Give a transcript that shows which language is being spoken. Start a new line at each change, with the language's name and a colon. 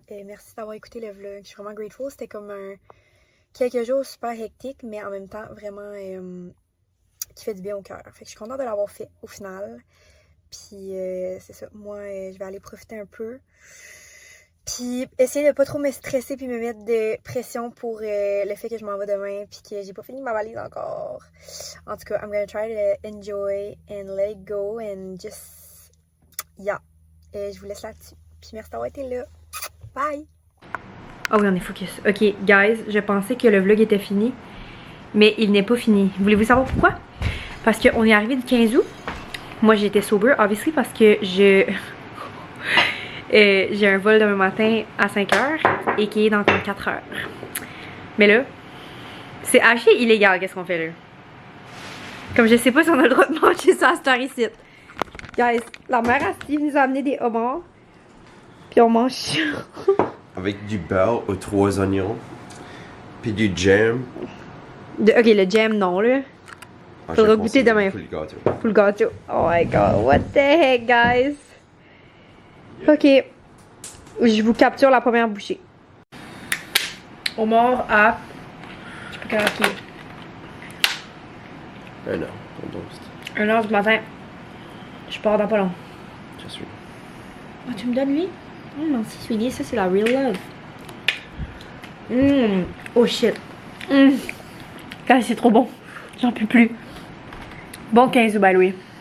French: Merci d'avoir écouté le vlog. Je suis vraiment grateful. C'était comme quelques jours super hectiques, mais en même temps vraiment qui fait du bien au cœur. Fait que je suis contente de l'avoir fait au final. Puis c'est ça. Moi, je vais aller profiter un peu. Puis essayer de pas trop me stresser puis me mettre de pression pour le fait que je m'en vais demain puis que j'ai pas fini ma valise encore. En tout cas,
English: I'm gonna try to enjoy and let it go and just yeah.
French: Je vous laisse là-dessus. Puis merci d'avoir été là. Bye! Oh oui, on est focus. Ok, guys, je pensais que le vlog était fini, mais il n'est pas fini. Voulez-vous savoir pourquoi? Parce qu'on est arrivé du 15 août. Moi, j'étais sober, obviously, parce que j'ai un vol demain matin à 5h et qui est dans 4h. Mais là, c'est assez illégal qu'est-ce qu'on fait là. Comme je sais pas si on a le droit de manger ça à cette heure ici. Guys, la mère à Steve nous a amené des homards. Puis on mange ça. Avec du beurre aux 3 oignons. Puis du jam. Ok, le jam non là. Faudra goûter demain. Full gâteau. Full gâteau.
English: Oh my god, what the heck, guys?
French: Ok. Je vous capture la première bouchée. Homard à. Je sais pas quelle heure qu'il est. 1h, ton toast. 1h du matin. Je pars dans pas long. Je suis. Oh, tu me donnes lui? Merci, sweetie. Ça, c'est la real love. Oh shit. C'est trop bon. J'en peux plus. Bon 15 août,
English: by the way.